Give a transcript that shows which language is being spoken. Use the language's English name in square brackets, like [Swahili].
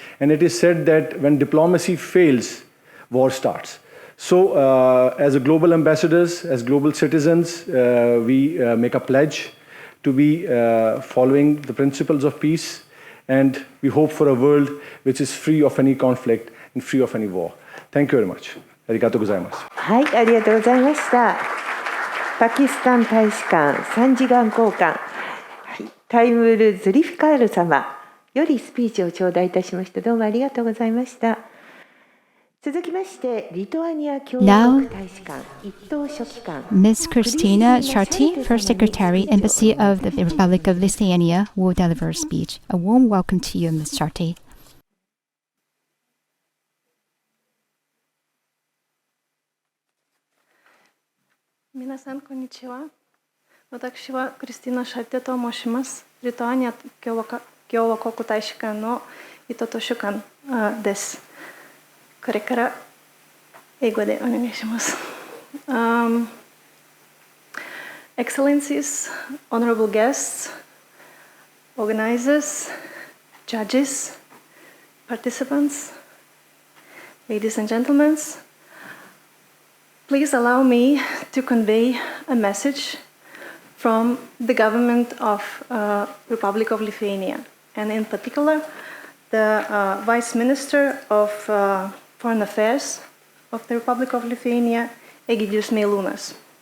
[English] And it is said that when diplomacy fails, war starts. So as a global ambassadors, as global citizens, we make a pledge to be following the principles of peace, and we hope for a world which is free of any conflict and free of any war. Thank you very much. [Japanese] ありがとうございます。はい、ありがとうございました。パキスタン大使館参事官公館、タイムル・ズリフィカール様よりスピーチを頂戴いたしました。どうもありがとうございました。続きまして、リトアニア共和国大使館一等書記官 [English] Ms. Kristina Sharti, First Secretary, Embassy of the Republic of Lithuania, will deliver a speech. A warm welcome to you, Ms. Sharti. [Japanese] 皆さん、こんにちは。私はクリスティナ・シャテと申します。リトアニア共和国大使館の一等書記官です。これから英語でお願いします。 [English] Excellencies, honorable guests, organizers, judges, participants, ladies and gentlemen, please allow me to convey a message from the government of Republic of Lithuania, and in particular, the Vice Minister of Foreign Affairs of the Republic of Lithuania, Egidijus Meilūnas.